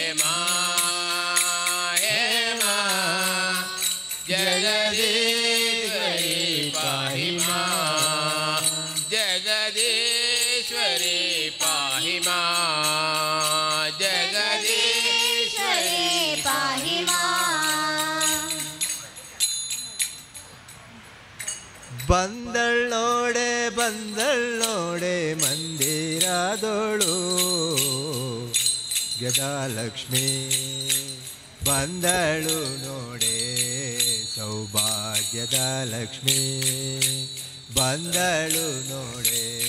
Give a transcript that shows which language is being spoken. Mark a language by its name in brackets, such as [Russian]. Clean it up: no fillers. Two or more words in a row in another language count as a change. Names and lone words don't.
[Sanskrit] मां जगदीश्वरी पाहि मां जगदीश्वरी पाहि मां जगदीश्वरी पाहि मां [Kannada] ಬಂದಳ್ಳೋಡೆ ಬಂದಳ್ಳೋಡೆ ಮಂದಿರದೋಳು ಗದಾಲಕ್ಷ್ಮಿ ಬಂದಳು ನೋಡೆ ಸೌಭಾಗ್ಯದ ಲಕ್ಷ್ಮಿ ಬಂದಳು ನೋಡೆ